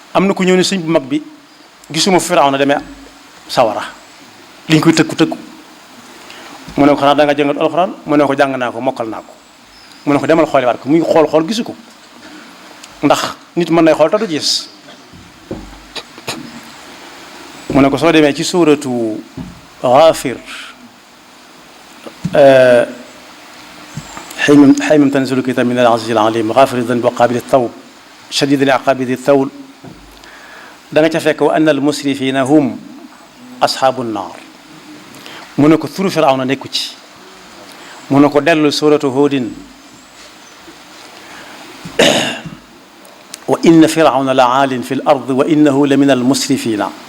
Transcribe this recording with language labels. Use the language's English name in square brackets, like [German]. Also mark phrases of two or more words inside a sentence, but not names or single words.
[Wolof] am na ku ñëw ne sëñ bu mag bi gisuma Firawna demee sawara liñ koy tëkku mu ne ko xanaa da nga jàngat alxuraan mu ne ko jàng naa ko mokkal naa ko mu ne ko demal xooliwaat ko muy xool gisu ko ndax nit mën nay xool te du gis mu ne ko soo demee ci suuratu Gaafir [Arabic] حيم تنزل الكتاب من العزيز العليم غافر الذنب وقابل التوب شديد العقاب ذي الثول [Wolof] da nga ca fekk [Arabic] وأن المسرفين هم أصحاب النار [Wolof] mu ne ko turu Firawna nekku ci mu ne ko dellu suratu Huudin [Arabic] وإن فرعون لعال في الأرض وإنه لمن المسرفين